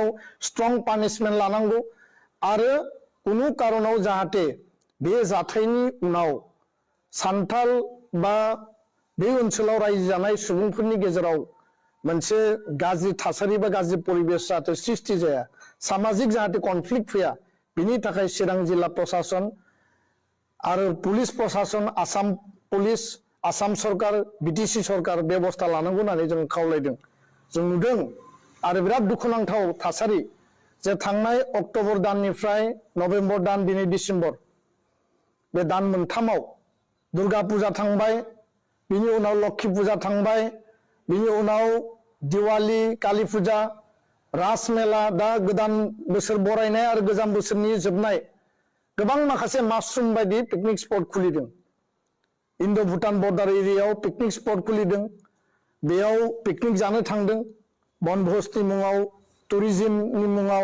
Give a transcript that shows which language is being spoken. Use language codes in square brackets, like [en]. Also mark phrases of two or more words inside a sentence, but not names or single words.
[en] strong punishment [brx] लानांगौ आरो कुनु कारनाव जाहाथे बे जाथायनि उनाव सान्थाल बा बे ओनसोलाव रायजो जानाय सुबुंफोरनि गेजेराव मोनसे गाज्रि थासारि बा गाज्रि परिबेस जाहाथे सृष्टि जाया, सामाजिक जाहाथे कनफ्लिक्ट फैया, बिनि थाखाय चिरां जिल्ला प्रशासन आरो पुलिस प्रशासन, आसाम पुलिस, आसाम सरकार, बिटिसि सरकार बेबस्था लानांगौ होननानै जों खावलायदों। जों नुदों आरो बिराद दुखुनांथाव थासारि जे थांनाय अक्ट'बर दाननिफ्राय नभेम्बर दान दिनै डिसेम्बर बे दान मोनथामाव दुर्गा पूजा थांबाय, बिनि उनाव लक्ष्मी पूजा थांबाय, बिनि उनाव दिवाली, काली पूजा, रास मेला, दा गोदान बोसोर बरायनाय आरो गोजाम बोसोरनि जोबनाय गोबां माखासे मासरुम बायदि [en] picnic spot [brx] खुलिदों। इन्डो भुटान बर्डार एरियायाव [en] picnic spot [brx] खुलिदों, बेयाव पिकनिक जानो थांदों बनभोजनि मुङाव, टुरिज्मनि मुङाव।